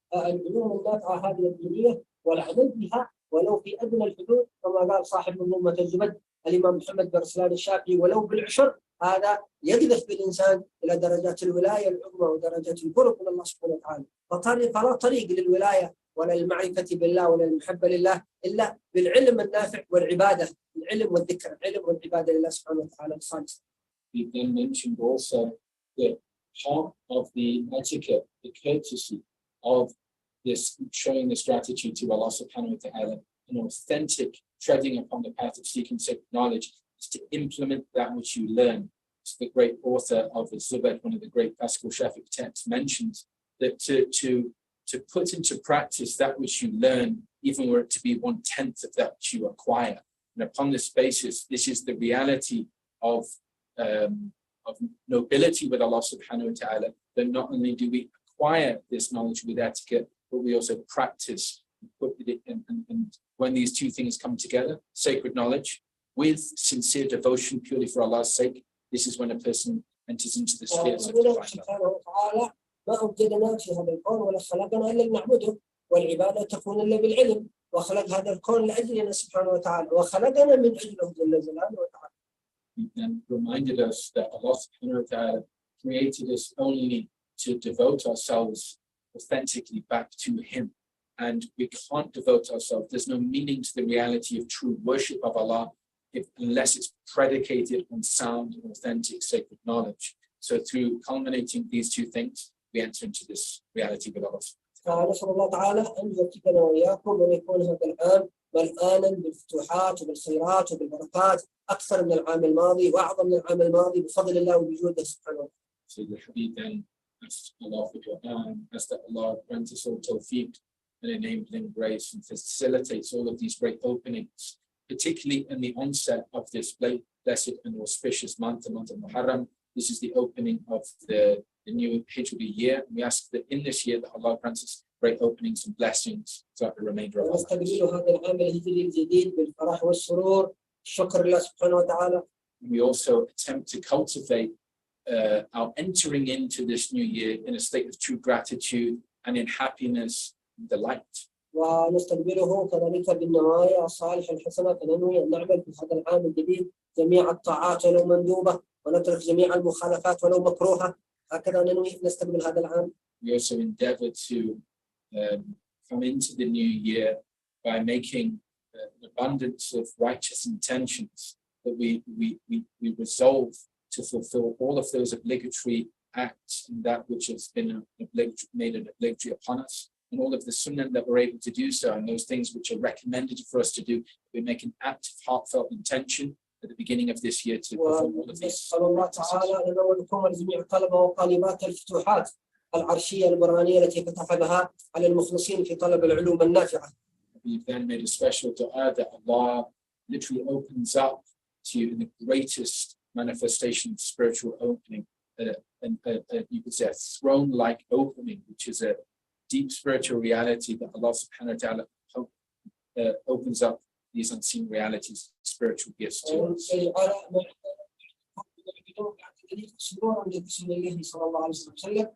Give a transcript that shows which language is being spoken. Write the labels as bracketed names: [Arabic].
[Arabic] العلوم النافعة هذه الدنيا والعمل بها ولو في أدنى الحدود كما قال صاحب منظومة الزبد الإمام محمد بن رسلان الشافعي ولو بالعشر، هذا يقذف بالإنسان إلى درجات الولاية العظمى ودرجات القرب من الله سبحانه وتعالى. فلا طريق للولاية ولا المعرفة بالله ولا المحبة لله إلا بالعلم النافع والعبادة، العلم والذكر، العلم والعبادة لله سبحانه وتعالى الخالص. [English] He then mentioned also that part of the etiquette, the courtesy of this, showing this gratitude to Allah subhanahu wa ta'ala, an authentic treading upon the path of seeking sacred knowledge, is to implement that which you learn. So the great author of the Zubad, one of the great classical Shafi'i texts, mentions that to put into practice that which you learn, even were it to be 1/10 of that which you acquire. And upon this basis, this is the reality of nobility with Allah subhanahu wa ta'ala, that not only do we acquire this knowledge with etiquette, but we also practice and put it in. And when these two things come together, sacred knowledge with sincere devotion purely for Allah's sake, this is when a person enters into the spheres of divine love. [Arabic] ما أوجدنا في هذا الكون ولا خلقنا إلا لنعبده، والعبادة تكون إلا بالعلم، وخلق هذا الكون لأجلنا سبحانه وتعالى وخلقنا من أجله جل جلاله وتعالى. [English] He then reminded us that Allah subhanahu wa ta'ala created us only to devote ourselves authentically back to Him. And we can't devote ourselves. There's no meaning to the reality of true worship of Allah unless it's predicated on sound and authentic sacred knowledge. So through culminating these two things, we enter into this reality with Allah. [Arabic] نسأل الله تعالى أن يوفقنا وإياكم وأن يكون هذا العام ملآنا بالفتوحات وبالخيرات وبالبركات أكثر من العام الماضي وأعظم من العام الماضي بفضل الله وبجوده سبحانه وتعالى. [English] So the Habib then asked Allah for Quran, asked that Allah grant us all tawfiq and enabling grace and facilitates all of these great openings, particularly in the onset of this blessed and auspicious month, the month of Muharram. This is the opening of the new Hijri year. We ask that in this year that Allah grants us great openings and blessings throughout the remainder of our lives. We also attempt to cultivate our entering into this new year in a state of true gratitude and in happiness and delight. [Arabic] ونستقبله كذلك بالنوايا الصالحة الحسنة، فننوي أن نعمل في هذا العام الجديد جميع الطاعات ولو مندوبة ونترك جميع المخالفات ولو مكروهة، هكذا ننوي نستقبل هذا العام. [English] We also endeavor to come into the new year by making an abundance of righteous intentions, that we resolve to fulfill all of those obligatory acts and that which has been made an obligatory upon us, and all of the sunnah that we're able to do so, and those things which are recommended for us to do. We make an active, heartfelt intention at the beginning of this year to perform all of these. [Arabic] العرشية القرآنية التي فتح بها على المخلصين في طلب العلوم النافعة. [English] We've then made a special dua that Allah literally opens up to you in the greatest manifestation of spiritual opening, and you could say a throne-like opening, which is a deep spiritual reality that Allah subhanahu wa ta'ala opens up these unseen realities, spiritual gifts to us.